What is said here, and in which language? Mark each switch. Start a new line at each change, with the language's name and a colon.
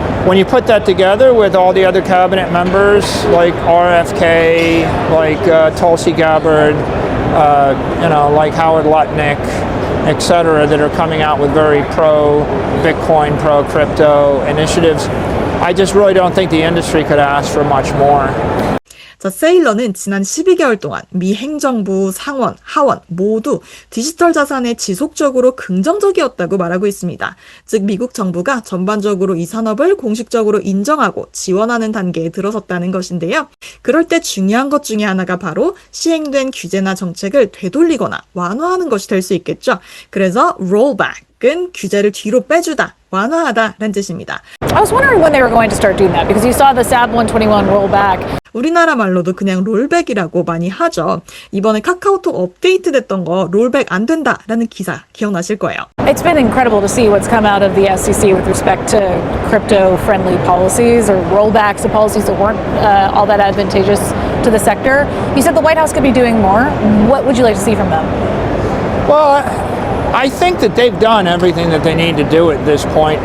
English: When you put that together with all the other cabinet members like RFK, like Tulsi Gabbard, like Howard Lutnick, etc., that are coming out with very pro-Bitcoin, pro-crypto initiatives, I just really don't think the industry could ask for much more.
Korean: 자, 세일러는 지난 12개월 동안 미 행정부, 상원, 하원 모두 디지털 자산에 지속적으로 긍정적이었다고 말하고 있습니다. 즉 미국 정부가 전반적으로 이 산업을 공식적으로 인정하고 지원하는 단계에 들어섰다는 것인데요. 그럴 때 중요한 것 중에 하나가 바로 시행된 규제나 정책을 되돌리거나 완화하는 것이 될 수 있겠죠. 그래서 rollback은 규제를 뒤로 빼주다, 완화하다라는 뜻입니다.
English: I was wondering when they were going to start doing that because you saw the SAB 121 roll back.
Korean: 우리나라 말로도 그냥 롤백이라고 많이 하죠. 이번에 카카오톡 업데이트 됐던 거 롤백 안 된다라는 기사 기억나실 거예요.
English: It's been incredible to see what's come out of the SEC with respect to crypto-friendly policies or rollbacks of policies that weren't all that advantageous to the sector. You said the White House could be doing more. What would you like to see from them? Well, I think that they've done everything that they need to do at this point.